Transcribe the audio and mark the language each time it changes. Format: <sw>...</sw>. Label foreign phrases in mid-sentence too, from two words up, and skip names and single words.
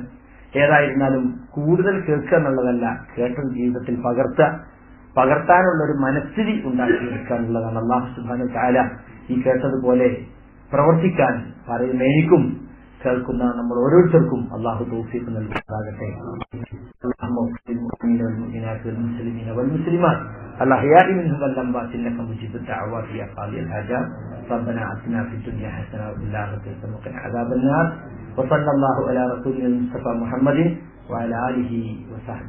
<ml>ഏതായിരുന്നാലും കൂടുതൽ കേൾക്കുക എന്നുള്ളതല്ല, കേട്ടത് ജീവിതത്തിൽ പകർത്താനുള്ള ഒരു മനസ്ഥിതി ഉണ്ടാക്കിയെടുക്കാനുള്ളതാണ്.</ml> <ar>الله سبحانه وتعالى</ar> <ml>ഈ കേട്ടതുപോലെ പ്രവർത്തിക്കാൻ പറയുന്ന എനിക്കും കേൾക്കുന്ന നമ്മൾ ഓരോരുത്തർക്കും അല്ലാഹു തൗഫീഖ് നൽകുമാറാകട്ടെ.</ml> <ar>والمسلمين والمسلمات الأحياء منهم والأموات إنك مجيب الدعوات يا قاضي الحاجات. ربنا آتنا في الدنيا حسنة وفي الآخرة حسنة وقنا عذاب النار. وصلى الله على رسولنا المصطفى محمد وعلى آله وصحبه أجمعين.</ar>